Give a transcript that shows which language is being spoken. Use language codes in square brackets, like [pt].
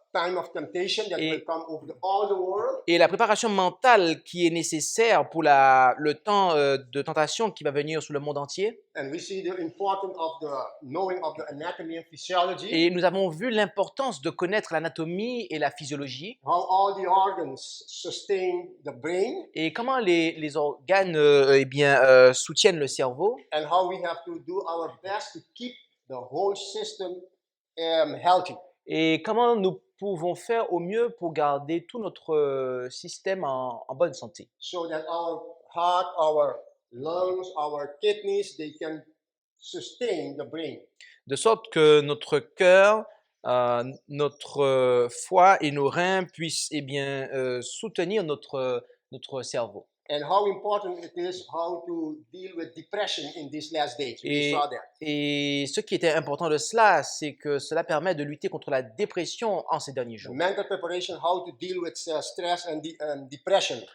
[en] time of temptation that [fr] Et- [en] will come over all the world. [fr] Et la préparation mentale qui est nécessaire pour le temps de tentation qui va venir sur le monde entier. [en] And we see the importance of the knowing of the anatomy and physiology, [fr] Et nous avons vu l'importance de connaître l'anatomie et la physiologie [en] how all the organs sustain the brain, [fr] et comment les organes soutiennent le cerveau [en] and how we have to do our best to keep the whole system healthy. [fr] et comment nous pouvons faire au mieux pour garder tout notre système en bonne santé. [en] So that our heart, our lungs, our kidneys, they can sustain the brain. [fr] De sorte que notre cœur, notre foie et nos reins puissent soutenir notre cerveau. [en] And how important it is how to deal with depression in these last days. We [fr] Et, [en] saw that. [fr] et ce qui était important de cela, c'est que cela permet de lutter contre la dépression en ces derniers [en] The [fr] jours. [en] mental preparation, how to deal with stress and depression.